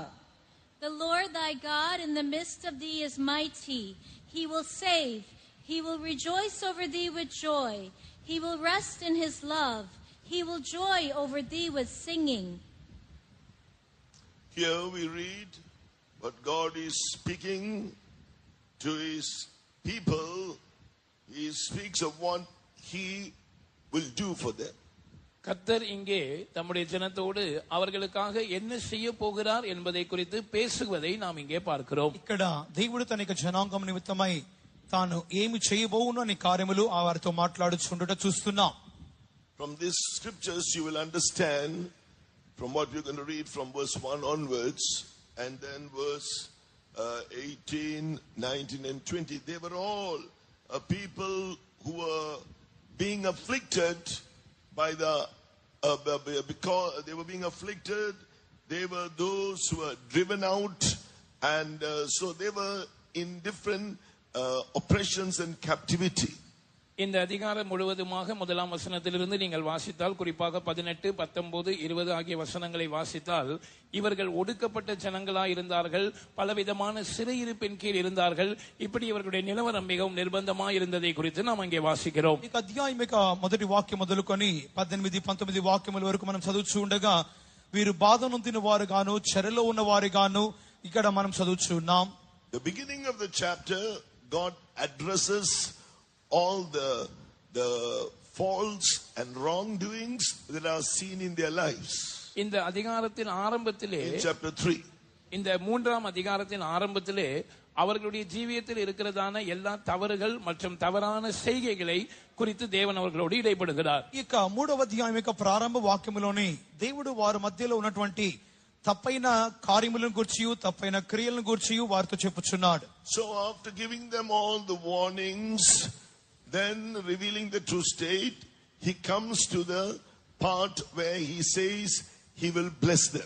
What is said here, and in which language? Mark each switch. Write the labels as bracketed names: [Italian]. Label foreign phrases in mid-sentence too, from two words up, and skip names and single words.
[English] The Lord thy God in the midst of thee is mighty. He will save. He will rejoice over thee with joy. He will rest in his love. He will joy over thee with singing. Here we read what God is speaking to his people. He speaks of what he will do for them. [Tamil] கர்த்தர் இங்கே தம்முடைய ஜனத்தோடு அவர்களுக்காக என்ன செய்ய போகிறார் என்பதை குறித்து பேசுவதை நாம் இங்கே பார்க்கிறோம். [Telugu] ఇక్కడ దేవుడు తన యొక్క జనాంగం నిమిత్తమై తాను ఏమి చేయబోవునో అనే కార్యములు వారితో మాట్లాడుచుండుట చూస్తున్నాం. [English] From these scriptures you will understand from what we're going to read from verse 1 onwards, and then verse 18, 19 and 20. They were all people who were being afflicted by the because they were being afflicted. They were those who were driven out, and so they were in different oppressions and captivity. [Tamil] இந்த அதிகாரம் முழுவதுமாக முதலாம் வசனத்திலிருந்து நீங்கள் வாசித்தால், குறிப்பாக 18, 19, 20 ஆகிய வசனங்களை வாசித்தால், இவர்கள் ஒடுக்கப்பட்ட ஜனங்களாய் இருந்தார்கள். பலவிதமான சிறையிருப்பின் கீழ் இருந்தார்கள். இப்படி இவர்களுடைய நிலவரம் மிகவும் நிர்பந்தமாய் இருந்ததை குறித்து நாம் அங்கே வாசிக்கிறோம். [Telugu] ఈ అధ్యాయం యొక్క మొదటి వాక్యం మొదలుకొని 18, 19 వాక్యముల వరకు మనం చదువుచూ ఉండగా వీరు బాధ నొందిన వారు గాను, చెరలో ఉన్న వారు గాను ఇక్కడ మనం చదువుచున్నాం. [English] The beginning of the chapter, God addresses all the faults and wrongdoings that are seen in their lives. [Tamil] இந்த அதிகாரத்தின் ஆரம்பத்திலே, [English] in chapter 3, [Tamil] இந்த 3ஆம் அதிகாரத்தின் ஆரம்பத்திலே அவர்களுடைய ஜீவியத்தில் இருக்கிறதான எல்லா தவறுகள் மற்றும் தவறான செய்கைகளை குறித்து தேவன் அவர்களோடு இடைப்படுகிறார். [Telugu] ఇక 3వ అధ్యాయం యొక్క ప్రారంభ వాక్యములోని దేవుడు వారి మధ్యలో ఉన్నటువంటి తప్పైన కార్యములను గూర్చియు తప్పైన క్రియలను గూర్చియు వారితో చెప్పుచున్నాడు. [English] So after giving them all the warnings, then revealing the true state, he comes to the part where he says he will bless them.